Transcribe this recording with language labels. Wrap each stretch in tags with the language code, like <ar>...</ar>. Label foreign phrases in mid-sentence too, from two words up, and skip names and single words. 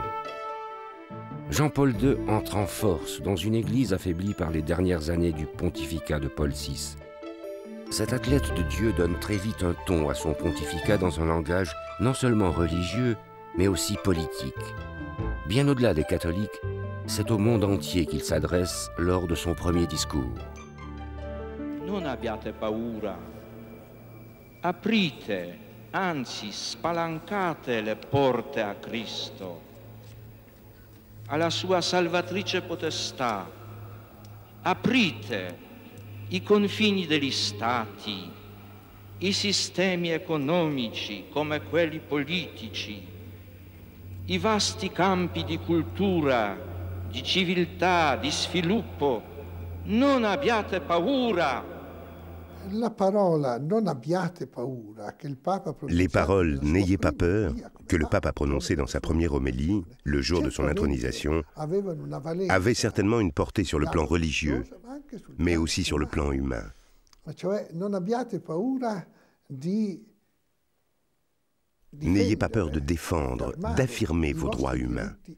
<fr>Jean-Paul II entre en force dans une église affaiblie par les dernières années du pontificat de Paul VI. Cet athlète de Dieu donne très vite un ton à son pontificat dans un langage non seulement religieux, mais aussi politique. Bien au-delà des catholiques, c'est au monde entier qu'il s'adresse lors de son premier discours.</fr> <it>Non abbiate paura. Aprite, anzi spalancate le porte a Cristo, alla sua salvatrice potestà. Aprite i confini degli stati, i sistemi economici come quelli politici, i vasti campi di cultura, di civiltà, di sviluppo. Non abbiate paura. La parola non abbiate paura,</it> <fr>que le pape a prononcé. Les paroles « N'ayez pas peur » que le pape a prononcées dans sa première homélie, le jour de son intronisation, avaient certainement une portée sur le plan religieux, mais aussi sur le plan humain. N'ayez pas peur de défendre, d'affirmer vos droits humains.</fr>